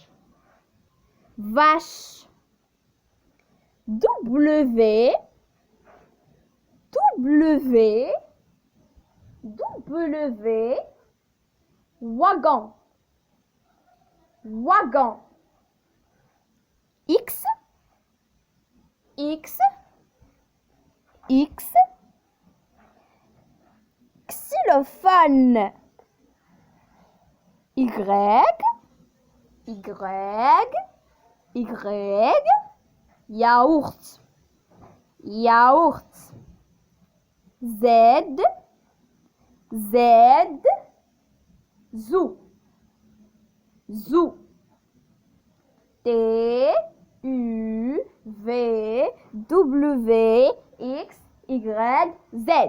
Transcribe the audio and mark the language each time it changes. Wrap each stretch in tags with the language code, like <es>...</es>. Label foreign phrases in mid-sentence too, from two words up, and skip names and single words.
<fr>Vache. W. W. W. Wagon. Wagon. X. X. X. Xylophone. Y. Y. Y. Yaourt. Yaourt. Z. Z. Zoo. Zoo. T. U. V. W. X. Y. Z.</fr>